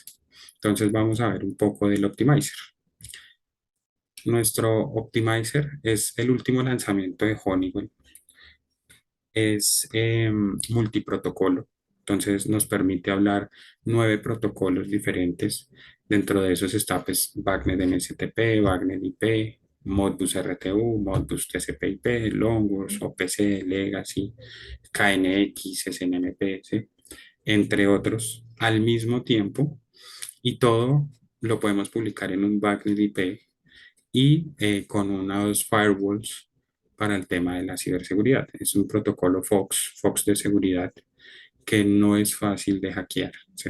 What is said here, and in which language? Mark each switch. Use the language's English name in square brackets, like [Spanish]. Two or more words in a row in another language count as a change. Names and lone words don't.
[Spanish] Entonces, vamos a ver un poco del Optimizer. Nuestro Optimizer es el último lanzamiento de Honeywell. Es multiprotocolo. Entonces nos permite hablar 9 protocolos diferentes. Dentro de esos está pues BACnet MSTP, BACnet IP, Modbus RTU, Modbus TCP/IP, Longus, OPC, Legacy, KNX, SNMP, ¿sí? Entre otros, al mismo tiempo. Y todo lo podemos publicar en un BACnet IP y con unos firewalls para el tema de la ciberseguridad. Es un protocolo Fox de seguridad que no es fácil de hackear, ¿sí?